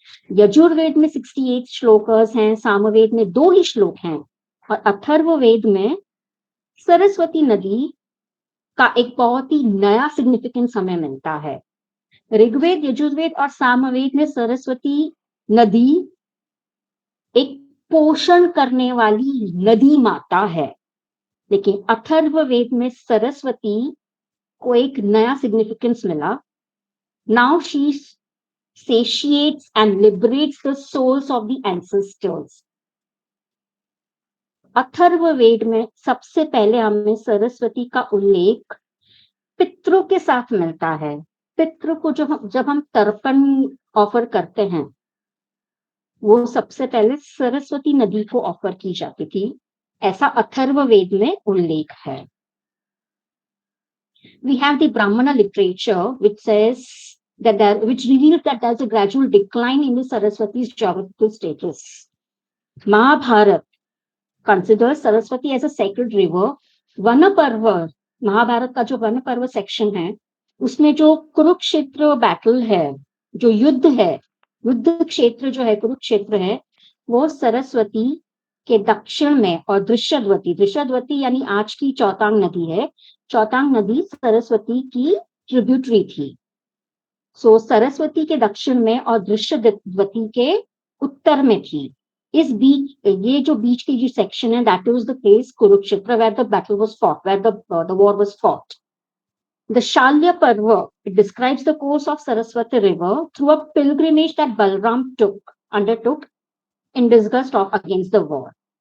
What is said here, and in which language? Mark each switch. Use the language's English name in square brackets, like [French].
[Hindi] यजुर्वेद में 68 श्लोकस हैं, सामवेद में 2 ही श्लोक हैं, और अथर्ववेद में सरस्वती नदी का एक बहुत ही नया सिग्निफिकेंस हमें मिलता है। ऋग्वेद, यजुर्वेद और सामवेद में सरस्वती नदी एक पोषण करने वाली नदी माता है, लेकिन अथर्ववेद में सरस्वती को एक नया सिग्निफिकेंस मिला। [English] Now she satiates and liberates the souls of the ancestors. [Hindi] Atharvaveda में सबसे पहले हमें सरस्वती का उल्लेख पितरों के साथ मिलता है। पितरों को जब हम तर्पण ऑफर करते हैं, वो सबसे पहले सरस्वती नदी को ऑफर की जाती थी, ऐसा अथर्ववेद में उल्लेख है। [English] We have the Brahmana literature which reveals that there's a gradual decline in the Saraswati's geographical status. Mahabharata considers Saraswati as a sacred river. [Hindi] One पर्व, महाभारत का जो वन पर्व सेक्शन है, उसमें जो कुरुक्षेत्र बैटल है, जो युद्ध है, युद्ध क्षेत्र जो है कुरुक्षेत्र है, वो सरस्वती के दक्षिण में, और दृश्यद्वती यानी आज की चौतांग नदी है, चौतांग नदी सरस्वती की ट्रिब्यूटरी थी। सो सरस्वती के दक्षिण में और दृश्यद्वती के उत्तर में थी। इस बीच, ये जो बीच की जो सेक्शन है, [English] That was the place Kurukshetra where the battle was fought, where the war was fought. The Shalya Parva, it describes the course of Saraswati river through a pilgrimage that Balram undertook in disgust against the war.